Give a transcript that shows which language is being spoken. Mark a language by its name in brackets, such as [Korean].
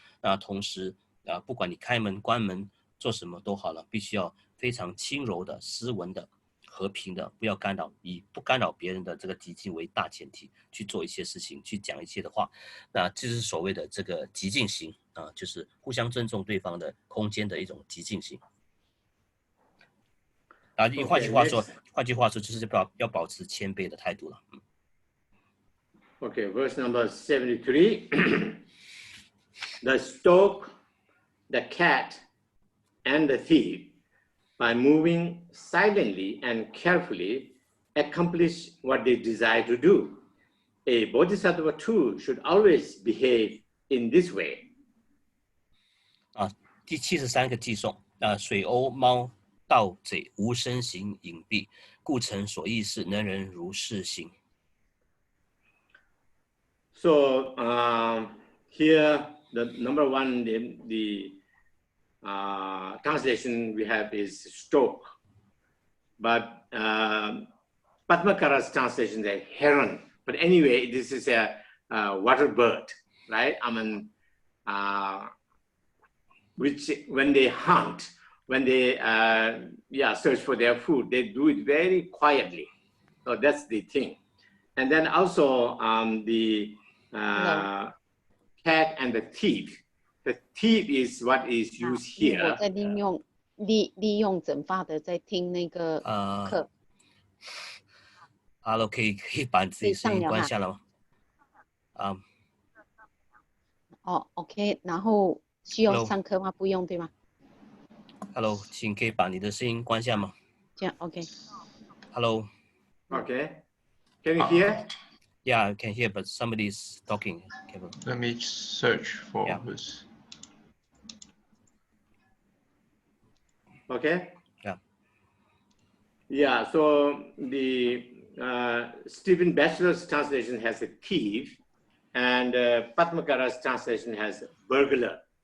[Chinese] 那同时不管你开门关门做什么都好了，必须要非常轻柔的斯文的和平的，不要干扰，以不干扰别人的这个寂静为大前提去做一些事情，去讲一些的话。那这是所谓的这个寂静行就是互相尊重对方的空间的一种寂静行。换句话说，就是要保持谦卑的态度了。 [English] Okay, verse number 73. The stork, the cat, and the thief, by moving silently and carefully, accomplish what they desire to do. A bodhisattva too should always behave in this way. [Chinese] 第73个偈颂，水鸥猫盗贼无声行隐蔽，故诚所意事，能人如是行。 [English] So here, the number one, the translation we have is stroke, but Padmakara's translation is heron. But anyway, this is a water bird, right? I mean, which when they hunt, when they search for their food, they do it very quietly. So that's the thing. And then also the cat and the thief. The thief is what is used here. [Chinese] 我在利用整发的在听那个课。 Hello，可以把自己声音关下了吗？ OK， 然后需要上课吗？不用对吗？Hello， 请可以把你的声音关下吗？这样 OK。 [English] Hello。 Okay. Can you hear? Yeah, I can hear, but somebody's talking. Let me search for this. Okay. Yeah. Yeah. So the Stephen Batchelor's translation has a thief, and Padmakara's translation has burglar.